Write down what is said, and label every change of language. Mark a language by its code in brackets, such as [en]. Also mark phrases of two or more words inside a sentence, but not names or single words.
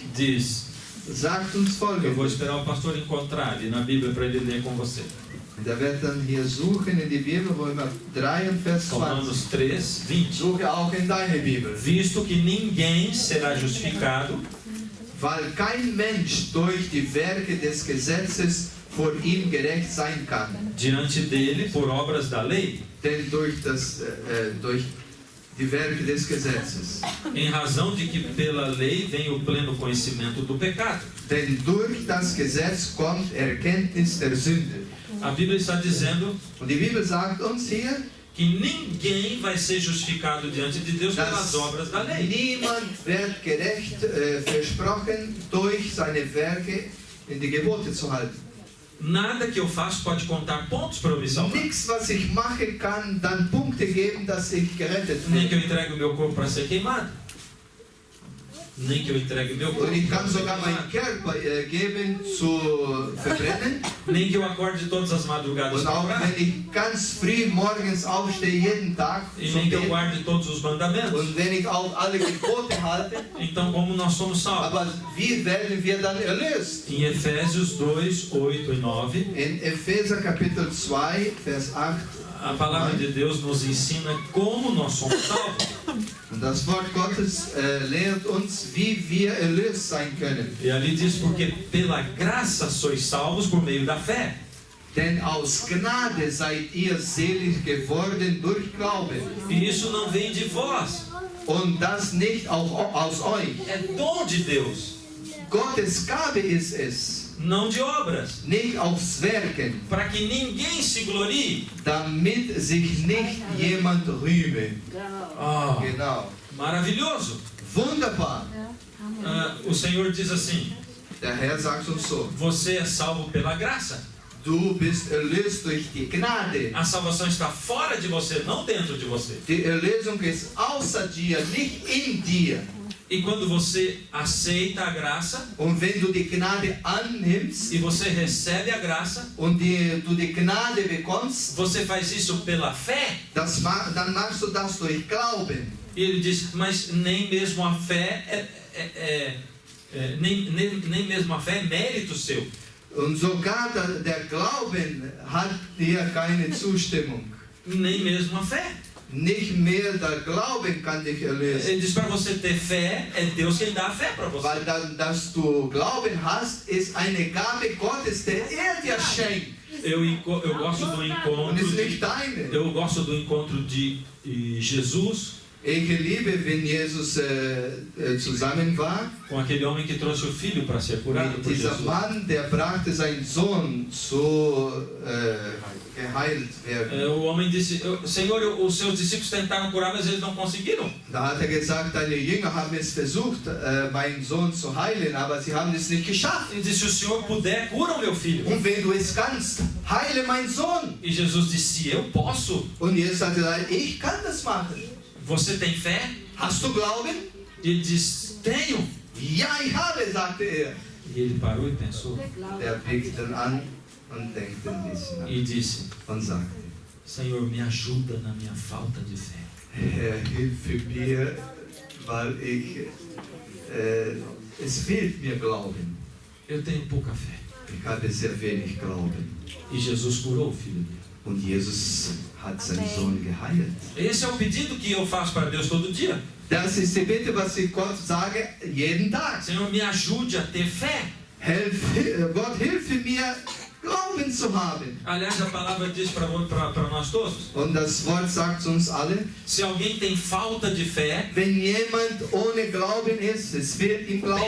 [pt] diz... [de] sagt uns [pt] Eu vou [de] Folgendes. [pt] esperar o pastor encontrar ali na Bíblia para ele ler com você. [de] Und er wird dann hier suchen in die Bibel, Römer 3 und Vers 20. [pt] Romanos 3, 20. [de] Suche auch in deine Bibel. [pt] Visto que ninguém será justificado [de] Weil kein Mensch durch die Werke des Gesetzes vor ihm gerecht sein kann. [pt] diante dele por obras da lei, [de] Denn durch die Werke des Gesetzes. [pt] em razão de que pela lei vem o pleno conhecimento do pecado. [de] Denn durch das Gesetz kommt Erkenntnis der Sünde. [pt] A Bíblia está dizendo [de] Und die Bibel sagt uns hier, [pt] que ninguém vai ser justificado diante de Deus pelas obras da lei. [de] niemand wird gerecht versprochen, durch seine Werke in die Gebote zu halten. [pt] Nada que eu faço pode contar pontos para eu me salvar. [de] Nichts, was ich machen kann, dann Punkte geben, dass ich gerettet [pt] Nem que eu [de] werde. [pt] entregue o meu corpo para ser queimado. Nem que eu entregue o meu corpo [de] Und ich [pt] para [de] kann [pt] ser [de] sogar meinen [pt] queimado. [de] Körper geben zu verbrennen. [pt] Nem que eu acorde todas as madrugadas [de] Und [pt] para [de] auch [pt] orar. [de] wenn ich ganz früh morgens aufstehe, jeden Tag [pt] E [de] zum [pt] nem que eu [de] Beten. [pt] guarde todos os mandamentos. [de] Und wenn ich auch alle Gebote halte, [pt] Então, como nós somos salvos? [de] aber wie werden wir dann erlöst? [pt] Em Efésios 2, 8 e 9, [de] In Epheser Kapitel 2, Vers 8. [pt] a palavra de Deus nos ensina como nós somos salvos. [de] Und das Wort Gottes lehrt uns, wie wir erlöst sein können. [pt] E ali diz, porque pela graça sois salvos por meio da fé. [de] Denn aus Gnade seid ihr selig geworden durch Glauben. [pt] E isso não vem de vós, [de] Und das nicht auch aus euch. [pt] é dom de Deus, [de] Gottes Gabe ist es, [pt] não de obras, [de] nicht aus Werken, [pt] para que ninguém se glorie. [de] damit sich nicht jemand rühme. [pt] Oh, [de] Genau. [pt] maravilhoso. [de] Wunderbar. [pt] O Senhor diz assim, [de] Der Herr sagt uns so, [pt] você é salvo pela graça. [de] du bist erlöst durch die Gnade. [pt] A salvação está fora de você, não dentro de você. [de] Die Erlösung ist außer dir, nicht in dir. [pt] E quando você aceita a graça [de] Und wenn du die Gnade annimmst [pt] e você recebe a graça, [de] und du die Gnade bekommst, [pt] você faz isso pela fé. [de] dann machst du das durch Glauben. [pt] E ele diz, mas nem mesmo a fé nem mesmo a fé é mérito seu. [de] Und sogar der Glauben hat dir keine Zustimmung. [pt] Nem mesmo a fé. [de] Nicht mehr der Glauben kann dich erlösen. [pt] Ele diz, para você ter fé, é Deus quem dá a fé para você. [de] Weil dann, dass du Glauben hast, ist eine Gabe Gottes, der dir schenkt. [pt] Eu gosto do encontro [de] Und ist nicht deine. [pt] eu gosto do encontro de Jesus [de] Ich liebe, wenn Jesus zusammen war. [pt] com aquele homem que trouxe o filho para ser curado [de] Mit [pt] por [de] dieser [pt] Jesus. [de] Mann, der brachte seinen Sohn zur geheilt werden. [pt] O homem disse: Senhor, os seus discípulos tentaram curar, mas eles não conseguiram. [de] Da hat gesagt, deine Jünger haben es versucht, meinen Sohn zu heilen, aber sie haben es nicht geschafft. [pt] Ele disse: se o Senhor puder, cura o meu filho. [de] Und wenn du es kannst, heile meinen Sohn. [pt] E Jesus disse: eu posso. [de] Und Jesus hat gesagt, ich kann das machen. [pt] Você tem fé? [de] Hast du Glauben? [pt] E ele disse: tenho. [de] Ja, ich habe, sagte er. [pt] E ele parou e pensou [de] Er blickt dann an und denkt ein bisschen nach [pt] e disse: [de] und sagte, [pt] Senhor, me ajuda na minha falta de fé. [de] Herr, hilfe mir, weil es fehlt mir Glauben. [pt] Eu tenho pouca fé. [de] Ich habe sehr wenig Glauben. [pt] E Jesus curou o filho dele. [de] Und Jesus hat seinen Sohn geheilt. [pt] Esse é o pedido que eu faço para Deus todo dia. [de] Das ist die Bitte, was ich Gott sage, jeden Tag. [pt] Senhor, me ajude a ter fé. [de] Gott, hilfe mir, Glauben zu haben. [pt] Aliás, a palavra diz para nós todos: [de] Und das Wort sagt uns alle, [pt] se alguém tem falta de fé, [de] wenn jemand ohne Glauben ist, es fehlt ihm Glauben,